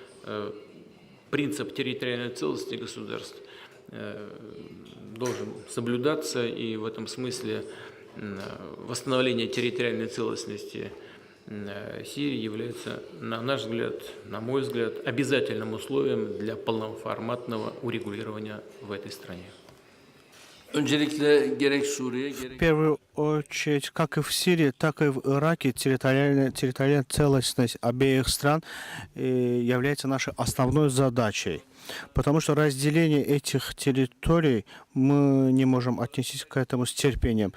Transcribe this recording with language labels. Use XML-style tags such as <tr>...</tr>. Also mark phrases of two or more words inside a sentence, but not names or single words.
<ru>принцип территориальной целостности государств должен соблюдаться, и в этом смысле восстановление территориальной целостности Сирии является, на наш взгляд, на мой взгляд, обязательным условием для полноформатного урегулирования в этой стране.</ru> <tr>Öncelikle gerek Suriye,</tr> <ru>В</ru> <tr>gerek</tr> <ru>первую очередь, как и в Сирии, так и в Ираке, территориальная целостность обеих стран является нашей основной задачей. Потому что разделение этих территорий мы не можем отнестись к этому с терпением.</ru>